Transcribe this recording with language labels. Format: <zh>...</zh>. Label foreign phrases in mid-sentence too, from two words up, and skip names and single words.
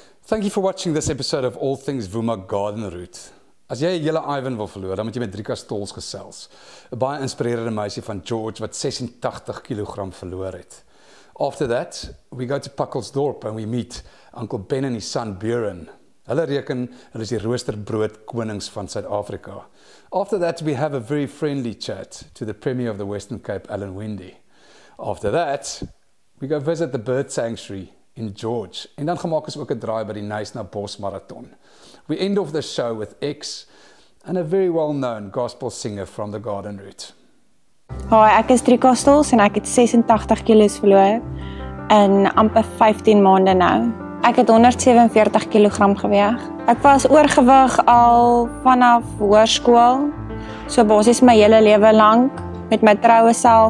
<en>Thank you for watching this episode of All Things Vuma Garden Route.</en> <af>As jy 'n hele Ivan wil verloor, dan moet jy met Drieka Stoltz gesels. 'n Baie inspirerende meisie van George wat 86 kg verloor het.</af> <en>After that, we go to Pacaltsdorp and we meet Uncle Ben and his son Buran.</en> <af>Hulle reken hulle is die roosterbrood konings van Suid-Afrika.</af> <en>After that, we have a very friendly chat to the Premier of the Western Cape, Winde. After that, we go visit the bird sanctuary in George.</en> <af>En dan gemaak ons ook 'n draai by die Knysna Forest Marathon.</af> <en>We end off the show with X and a very well-known gospel singer from the garden route. Hi,</en> <af>ek is Drieka Stoltz en ek het 86 kilos verloor in amper 15 maande nou. Ek het 147 kg geweg. Ek was oorgewig al vanaf hoërskool, so basies my hele lewe lank met my troue self.</af>